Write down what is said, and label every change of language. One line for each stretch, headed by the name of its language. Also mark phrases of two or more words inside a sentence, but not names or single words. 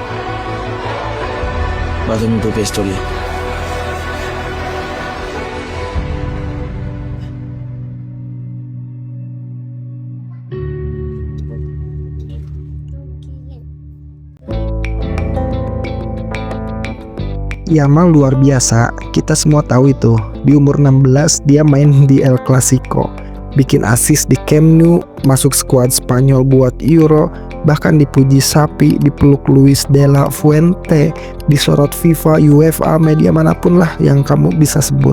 Spanish: Va a hacer mi propia historia.
Indonesian: Yamal luar biasa, kita semua tahu itu. Di umur 16 dia main di El Clasico, bikin assist di Camp Nou, masuk skuad Spanyol buat Euro, bahkan dipuji sapi, dipeluk Luis de la Fuente, disorot FIFA, UEFA, media manapun lah yang kamu bisa sebut.